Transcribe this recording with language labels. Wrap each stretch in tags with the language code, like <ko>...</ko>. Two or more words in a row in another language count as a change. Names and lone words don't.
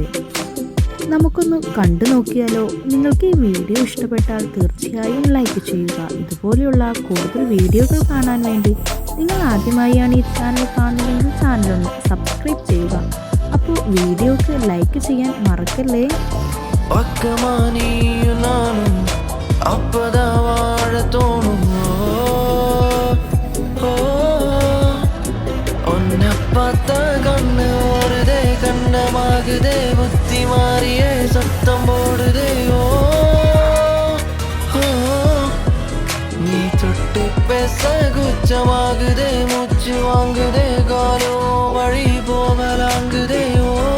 <ml>നമുക്കൊന്ന് കണ്ടു നോക്കിയാലോ? നിങ്ങൾക്ക് ഈ വീഡിയോ ഇഷ്ടപ്പെട്ടാൽ തീർച്ചയായും ലൈക്ക് ചെയ്യുക. ഇതുപോലെയുള്ള കൂടുതൽ വീഡിയോകൾ കാണാൻ വേണ്ടി നിങ്ങൾ ആദ്യമായാണ് ഈ ചാനൽ കാണുന്നതെങ്കിൽ ചാനലൊന്ന് സബ്സ്ക്രൈബ് ചെയ്യുക. അപ്പോൾ വീഡിയോക്ക് ലൈക്ക് ചെയ്യാൻ മറക്കല്ലേ.</ml> <ta>கண்டமாகுதே புத்தி மாறியே சத்தம் போடுதேயோ நீ தொட்டு பேச குச்சமாகுதே மூச்சு வாங்குதே காலோ வழி போகலாங்குதேயோ</ta>